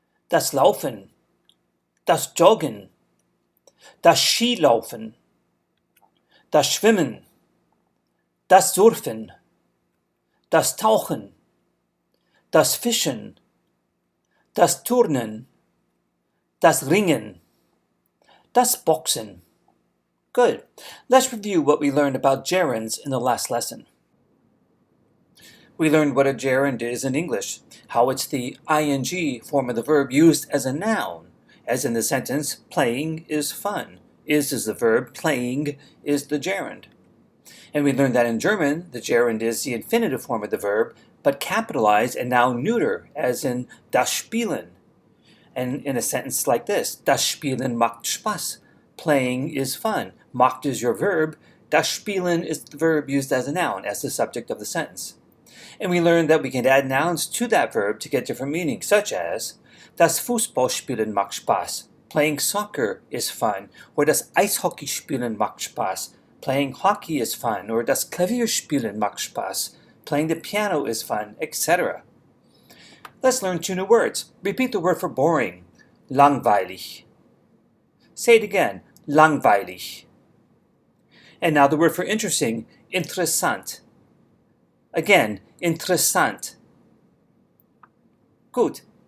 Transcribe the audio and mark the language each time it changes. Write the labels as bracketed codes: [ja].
[de] das Laufen, das Joggen, das Skilaufen, das Schwimmen, das Surfen, das Tauchen, das Fischen, das Turnen, das Ringen, das Boxen. [en] Good. Let's review what we learned about gerunds in the last lesson. We learned what a gerund is in English, how it's the ing form of the verb used as a noun, as in the sentence, playing is fun. Is the verb, playing is the gerund. And we learned that in German, the gerund is the infinitive form of the verb, but capitalized and now neuter, as in das Spielen. And in a sentence like this, [de] das Spielen macht Spaß. [en] Playing is fun. Macht is your verb. Das Spielen is the verb used as a noun, as the subject of the sentence. And we learned that we can add nouns to that verb to get different meanings, such as [de] das Fußballspielen macht Spaß. [en] Playing soccer is fun. Or [de] das Eishockeyspielen macht Spaß. [en] Playing hockey is fun. [de] Or das Klavierspielen macht Spaß. [en] Playing the piano is fun, etc. Let's learn two new words. Repeat the word for boring. Langweilig. Say it again. Langweilig. And now the word for interesting. Interessant. Again, interessant. Good.